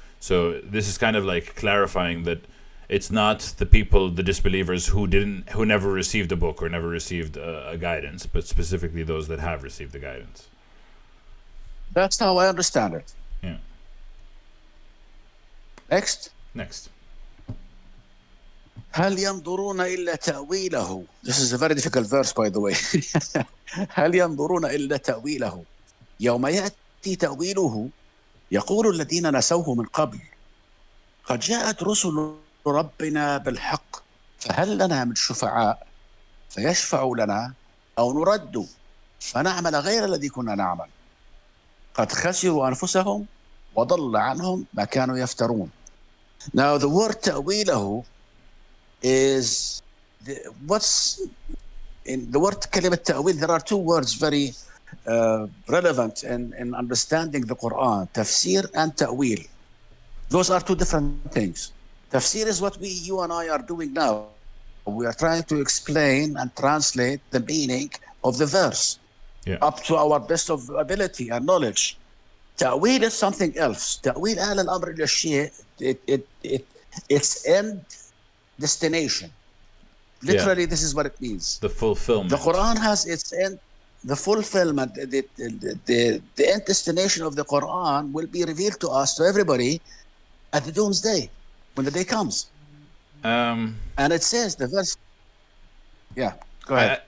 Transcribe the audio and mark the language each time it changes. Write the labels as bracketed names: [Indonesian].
[English] So this is kind of like clarifying that it's not the people, the disbelievers who never received a book or never received a guidance, but specifically those that have received the guidance. That's how I understand it. Yeah. Next. [Arabic] هل ينظرون إلا تأويله. [English] This is a very difficult verse, by the way. [Arabic] هل ينظرون إلا تأويله يوم يأتي تأويله يقول الذين نسوه من قبل قد جاءت رسل ربنا بالحق فهل لنا من شفعاء فيشفعوا لنا أو نرد فنعمل غير الذي كنا نعمل قد خسروا أنفسهم وضل عنهم ما كانوا يفترون. [English] Now the word تأويله is what's in the word [Arabic] كلمة تأويل. [English] There are two words very relevant in understanding the Quran: تفسير and تأويل. Those are two different things. Tafsir is what you and I are doing now. We are trying to explain and translate the meaning of the verse up to our best of ability and knowledge. تأويل is something else. [Arabic] تأويل أهل الأمر إلى الشيء [English] its end destination. Literally, this is what it means. The fulfillment. The Quran has its end, the fulfillment. The end destination of the Quran will be revealed to us, to everybody, at the doomsday, when the day comes. And it says, the verse... Yeah, go ahead.